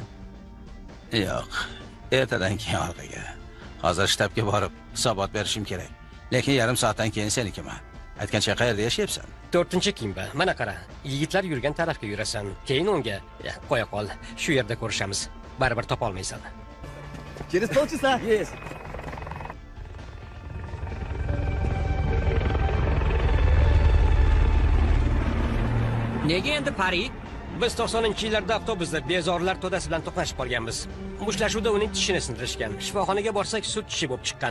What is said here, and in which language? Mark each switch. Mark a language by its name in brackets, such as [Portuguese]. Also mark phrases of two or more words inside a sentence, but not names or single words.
[Uzbek] Yo'q. Ertadan keyin orqaga. Hozir shtabga borib hisobot berishim kerak. Lekin yarim soatdan keyin senikiman. Aytgancha qayerda yashayapsan? 4-kimba. Mana qara. Yigitlar yurgan tarafga yurasan. Keyin unga qo'ya qol. Shu yerda ko'rishamiz. Baribir topa olmaysan. [Russian] Через полчаса. Есть. [Uzbek] Nega endi Paris? Biz 90-yillarda avtobusda bezorilar to'dasi bilan to'qnashib qolganmiz. Mushtlashuvda uning tishini sindirishgan. Shifoxonaga borsak, sut tishi bo'lib chiqqan.